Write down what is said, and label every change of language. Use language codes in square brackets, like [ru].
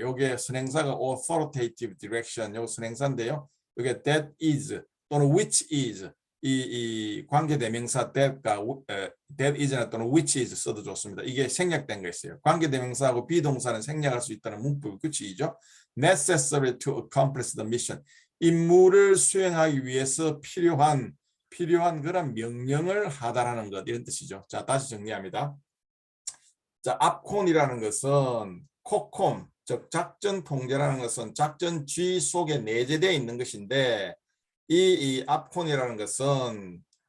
[ko] 요게 선행사가 [en] authoritative direction [ko] 요 선행사인데요. 요게 [en] that is [ko] 또는 [en] which is [ko] 이 관계대명사 that과 that is나 또는 which is 써도 좋습니다. 이게 생략된 거 있어요. 관계대명사하고 비동사는 생략할 수 있다는 문법 규칙이죠. [en] necessary to accomplish the mission. [ko] 임무를 수행하기 위해서 필요한 그런 명령을 하달하는 것 이런 뜻이죠. 자, 다시 정리합니다. 자, 압콘이라는 것은 코콤 즉 작전 통제라는 것은 작전 지휘 속에 내재되어 있는 것인데 이 압콘이라는 것은